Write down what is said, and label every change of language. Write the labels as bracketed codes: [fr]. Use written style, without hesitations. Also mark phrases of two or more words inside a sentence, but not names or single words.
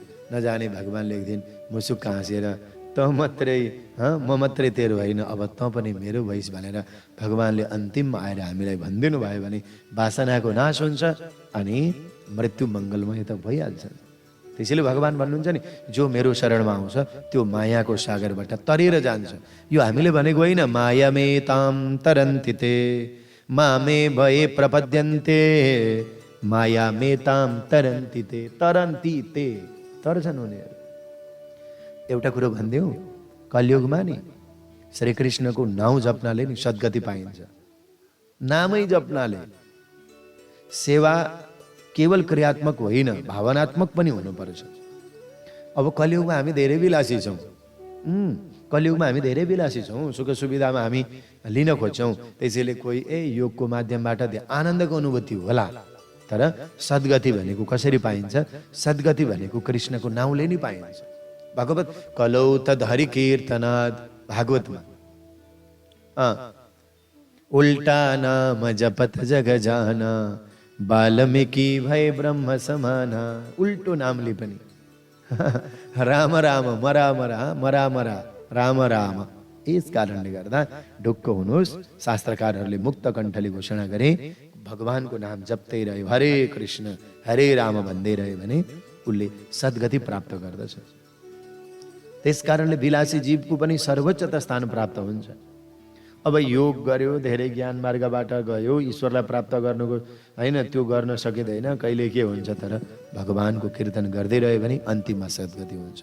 [ne] नजाने भगवानले एक दिन मुसुक्क हाँसेर त मात्रै म मात्रै तेरो होइन अब त पनि मेरो भइस भनेर भगवानले अन्तिममा आएर हामीलाई भनिदिनु भयो भने वासनाको नाश हुन्छ अनि मृत्यु मङ्गलमय त भइहाल्छ। त्यसैले भगवान भन्नुहुन्छ नि, जो मेरो शरणमा आउँछ त्यो मायाको सागरबाट तरेर जान्छ। यो हामीले भनेको होइन, [sa] माया मे ताम तरन्ति ते मामे भए प्रपद्यन्ते माया मे ताम तरन्ति ते। [ne] तरन्ति ते तर्छन् उनीहरू। एउटा कुरो भनिदेऊ, कलियुगमा नि श्रीकृष्णको नाउँ जप्नाले नि सद्गति पाइन्छ। नामै जप्नाले। सेवा केवल क्रियात्मक होइन, भावनात्मक पनि हुनुपर्छ। अब कलियुगमा हामी धेरै विलासी छौँ, कलियुगमा हामी धेरै विलासी छौँ, सुख सुविधामा हामी लिन खोज्छौँ। त्यसैले कोही योगको माध्यमबाट आनन्दको अनुभूति होला, तर सद्गति भनेको कसरी पाइन्छ? सद्गति भनेको कृष्णको नाउँले नै पाइन्छ। [sa] भगवत कलौ तद हरि कीर्तनाद, [awa] भागवतमा उल्टा नाम जपत जग जाना, वाल्मीकि भय ब्रह्म समाना। [ne] उल्टो नामले पनि राम राम मरा मरा मरा मरा राम राम। यस कारणले गर्दा ढुक्क हुनुहोस्, शास्त्रकारहरूले मुक्त कण्ठले घोषणा गरे भगवानको नाम जप्दै रह्यो, हरे कृष्ण हरे राम भन्दै रह्यो भने उसले सद्गति प्राप्त गर्दछ। त्यस कारणले विलासी जीवको पनि सर्वोच्च स्थान प्राप्त हुन्छ। अब योग गर्यो, धेरै ज्ञान मार्गबाट गयो, ईश्वरलाई प्राप्त गर्नुको होइन, त्यो गर्न सकिँदैन, कहिले के हुन्छ, तर भगवानको कीर्तन गर्दै रह्यो भने अन्तिममा सद्गति हुन्छ।